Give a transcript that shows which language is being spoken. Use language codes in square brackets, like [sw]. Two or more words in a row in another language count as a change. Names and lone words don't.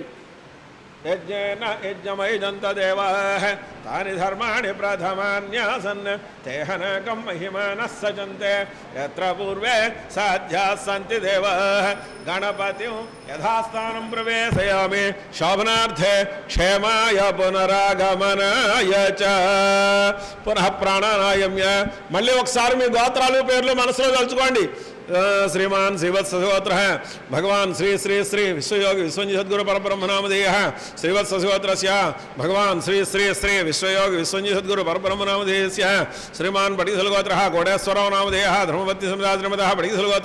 [sa] యజ్ఞేన యజ్ఞమైజంత దేవాః తాని ధర్మాణి ప్రథమాన్యాసన్ తేహనకం మహిమానః సజంతే యత్ర పూర్వే సాధ్యాः సంతి దేవాః గణపతిం యథాస్థానం ప్రవేశయామి శోభనార్థే క్షేమాయ పునరాగమనాయ చ. పునః ప్రాణానాయమ్య. [te] మళ్ళీ ఒకసారి మీ గోత్రాలు పేర్లు మనసులో తలుచుకోండి. [sa] श्रीमान श्रीवत्सोत्र भगवान श्री श्री श्री विश्वयोगी विश्वंजी सद्गुरु परब्रह्मनामधेय श्रीवत्सोत्र भगवान श्री श्री श्री विश्वयोगी विश्वंजी सद्गुरु परब्रह्मनामधेय श्रीमान पटिसलगोत्र कोटेश्वरराव नामधेय धर्मपत्नी समेत पटिसलगोत्र